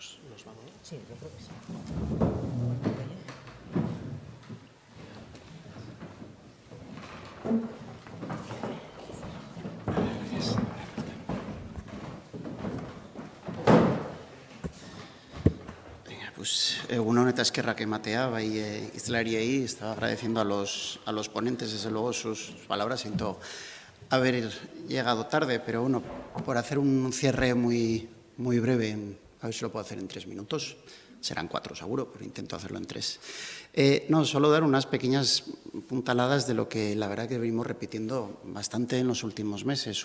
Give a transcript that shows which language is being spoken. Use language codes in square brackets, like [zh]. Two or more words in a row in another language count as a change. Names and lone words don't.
[es] Sí, yo creo que sí. [eu] Pues egunon eta eskerrak ematea, bai hizlariei, [es] estaba agradeciendo a los ponentes, desde luego, sus palabras. Siento haber llegado tarde, pero bueno, por hacer un cierre muy breve, a ver si lo puedo hacer en 3 minutos. Serán 4 seguro, pero intento hacerlo en 3. No, solo dar unas pequeñas puntaladas de lo que la verdad que venimos repitiendo bastante en los últimos meses.